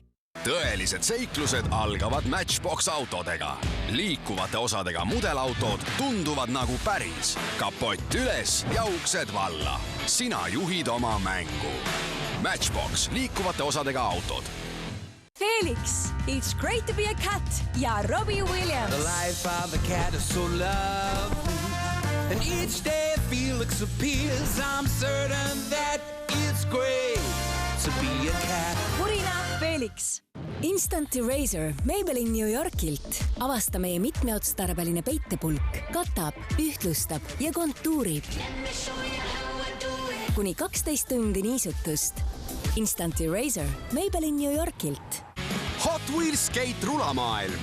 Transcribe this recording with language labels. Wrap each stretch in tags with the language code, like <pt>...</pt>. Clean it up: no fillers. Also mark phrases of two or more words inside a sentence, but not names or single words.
<et>Tõelised seiklused algavad Matchbox autodega. Liikuvate osadega mudelautod tunduvad nagu päris. Kapott üles ja uksed valla. Sina juhid oma mängu. Matchbox, liikuvate osadega autod.</et> <en>Felix, it's great to be a cat ja Robbie Williams. The life of a cat is so lovely. And each day Felix appears. I'm certain that it's great to be a cat. Purina Felix.</en> <et>Instant Eraser Maybelline New Yorkilt. Avasta meie mitmeotstarbeline peitepulk. Katab, ühtlustab ja kontuurib. Kuni 12 tundi niisutust. Instant Eraser Maybelline New Yorkilt. Hot Wheels Skate rulamaailm.</et>